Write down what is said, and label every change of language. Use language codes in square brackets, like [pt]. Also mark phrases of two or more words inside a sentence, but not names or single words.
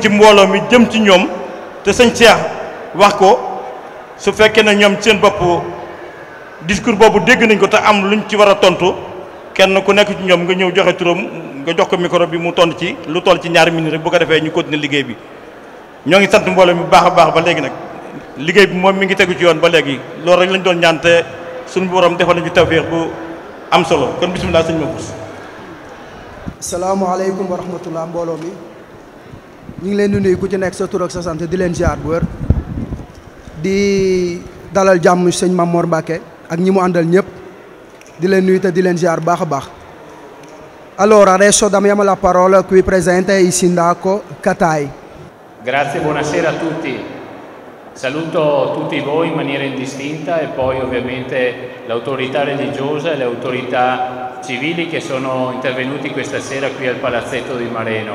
[wo] ci mbooloo mi jëm ci ñoom te sëñ Cheikh wax ko su fekkee ne ñoom seen bopp discours boobu dégg nañ ko te am luñ ci war a tontu kenn ku nekk ci ñoom nga ñëw joxe turam nga jox ko micro bi mu tontu ci lu toll ci ñaari minutes rek bu ko defee ñu continuer liggéey bi ñoo ngi sant mbooloo mi bu baax a baax ba léegi nag liggéey bi moom mi ngi tegu ci yoon ba léegi loolu rek lañ doon ñaan te suñu borom defal nañu tawfeex bu am solo kon bisimilah sëñ Mahfouss. salaamaaleykum wa rahmatullah mbooloo mi ñu ngi leen di nuyu ku ci nekk sa tur ak sa sant di leen ziar bu wér di dalal jàmm sëñ Mamour Mbacké ak ñi mu àndal ñëpp di leen nuyu te di leen ziar baax a baax. [it] Allora adesso diamo la parola qui presente il sindaco Catai. Grazie, buonasera a tutti. Saluto tutti voi in maniera indistinta e poi ovviamente l'autorità religiosa e le autorità civili che sono intervenuti questa sera qui al Palazzetto di Mareno.